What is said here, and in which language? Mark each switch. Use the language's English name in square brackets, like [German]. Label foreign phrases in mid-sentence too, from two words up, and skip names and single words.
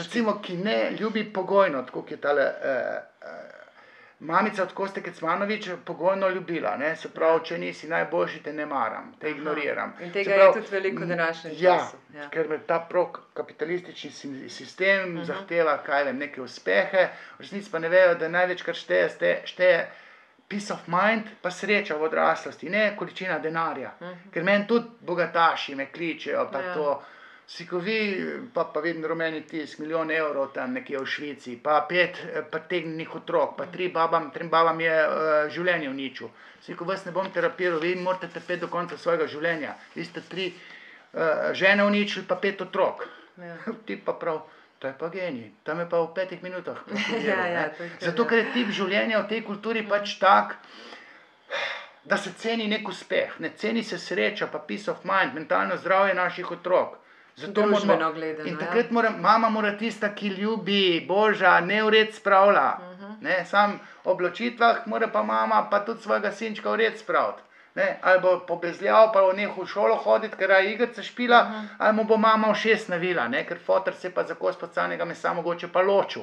[Slovenian] Recimo, ki ne ljubi pogojno, tako kot je tale mamica od Koste Kecmanović pogojno ljubila. Se pravi, če nisi najboljši, te ne maram, te ignoriram. In tega je tudi veliko v današnjem času. Ja, ker ta kapitalistični sistem zahteva, neke uspehe, v resnici pa ne vejo, da največkrat šteje [English] peace of mind, [Slovenian] pa sreča v odraslosti, ne količina denarja. Ker meni tudi bogataši me kličejo, pa to, sikovi, pa vedno rumeni tisk, 1 milijon evrov tam nekje v Švici, pa 5 pretegnjenih otrok, pa 3 babam je življenje uničil. Siko, vas ne bom terapiral, vi morate trpeti do konca svojega življenja. Vi ste 3 žene uničili, pa 5 otrok. Ti pa prav, to je pa genij, tam je pa v 5 minutah. Zato, ker je tip življenja v tej kulturi pač tak, da se ceni nek uspeh, ne ceni se sreča, pa [English] peace of mind, [Slovenian] mentalno zdravje naših otrok. Družbeno gledano. In takrat mama mora tista, ki ljubi, boža, ne v red spravlja. Sam ob ločitvah mora pa mama pa tudi svojega sinčka v red spraviti. Ali bo pobezljal, pa bo nehal v šolo hoditi, ker je igrica špila, ali mu bo mama v 6 navila, ker foter se pa za kos podcanega mesa mogoče pa ločil.